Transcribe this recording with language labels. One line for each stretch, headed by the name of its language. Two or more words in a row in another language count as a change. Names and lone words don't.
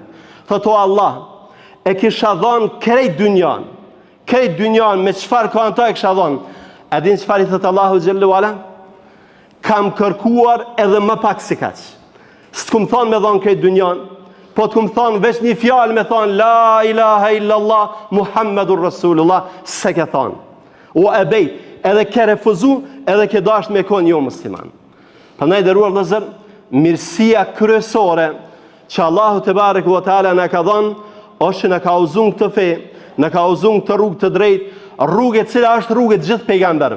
Albanian: Thotë Allah, e kisha dhënë krejt dynjan me çfarë ka ata e kisha dhënë. A din çfarë i thotë Allahu xhallahu ala? Kam kërkuar edhe më pak se kaq. S'kum thonë me dhënë krejt dynjan, po të kum thonë veç një fjalë me thonë
Arabic: لا إله إلا الله محمد رسول الله,
Albanian: se ke thonë. O e bejt, edhe ke refuzu, edhe ke dasht me konë jo musliman. Prandaj nderuar vëllezër, mirësia kryesore që Allahu
Arabic: تبارك وتعالى
Albanian: na ka dhënë, është që na ka udhëzuar këtë fe, na ka udhëzuar këtë rrugë të drejtë, rrugë e cila është rrugë e gjithë pejgamberëve.